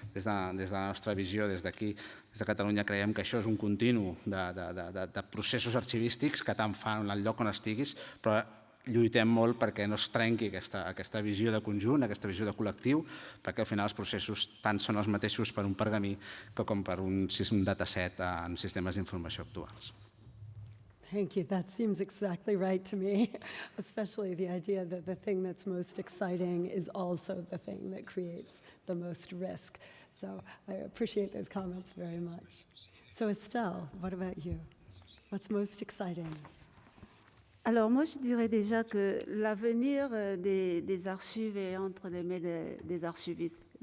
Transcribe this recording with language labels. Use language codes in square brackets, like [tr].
[ca] Des de la nostra visió, des d'aquí, des de Catalunya, creiem que això és un continu de processos arxivístics que tant fan en el lloc on estiguis, però lluitem molt perquè no es trenqui aquesta visió de conjunt, aquesta visió de col·lectiu, perquè al final els processos tant són els mateixos per un pergamí com per un dataset en sistemes d'informació actuals. [en] Thank you. That seems exactly right to me, especially the idea that the thing that's most exciting is also the thing that creates the most risk. So I appreciate those comments very much. So Estelle, what about you? What's most exciting? [fr] Alors moi, je dirais déjà que l'avenir des archives est entre les mains des archivistes.